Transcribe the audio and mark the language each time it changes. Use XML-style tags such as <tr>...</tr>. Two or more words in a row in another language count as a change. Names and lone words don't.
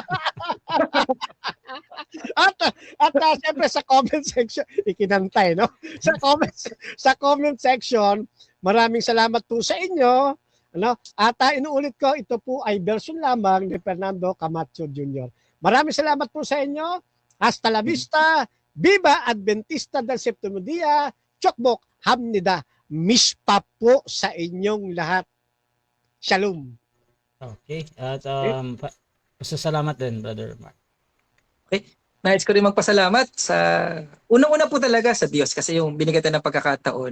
<tl>At siyempre sa comment section, ikinantay, no? Sa comment section, maraming salamat po sa inyo Ano? At inuulit ko, ito po ay version lamang ni Fernando Camacho Jr. Maraming salamat po sa inyo.</tl> <es>Hasta la vista. Viva Adventista del Septimo Dia.</es> <ko>축복 합니다.</ko> <tl>Mispa po sa inyong lahat. Shalom. Okay. At pasasalamat din, Brother Mark. Nais ko rin magpasalamat sa unang-una po talaga sa Diyos kasi yung binigatan ng pagkakataon.</tl>